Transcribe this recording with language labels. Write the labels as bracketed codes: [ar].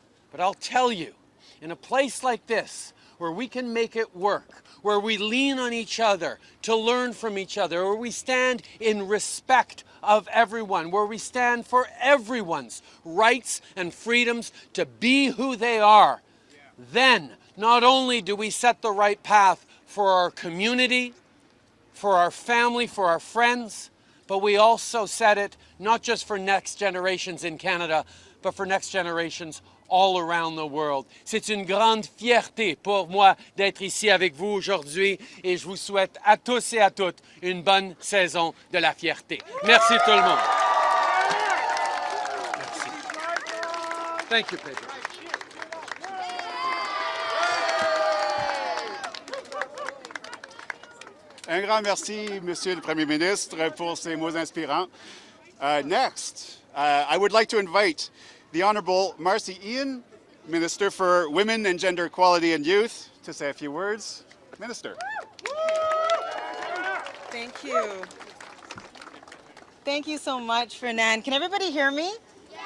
[en] But I'll tell you, in a place like this, where we can make it work, where we lean on each other to learn from each other, where we stand in respect of everyone, where we stand for everyone's rights and freedoms to be who they are, then not only do we set the right path for our community, for our family, for our friends, but we also set it not just for next generations in Canada, but for next generations all around the world. [fr] C'est une grande fierté pour moi d'être ici avec vous aujourd'hui et je vous souhaite à tous et à toutes une bonne saison de la fierté. Merci tout le monde. Merci. [en] Thank you, [fr] Pedro. Un grand merci, Monsieur le Premier ministre, pour ces mots inspirants. [en] Next, I would like to invite the Honourable Marci Ien, Minister for Women and Gender Equality and Youth, to say a few words. Minister. Thank you. Thank you so much, Fernand. Can everybody hear me? Yeah.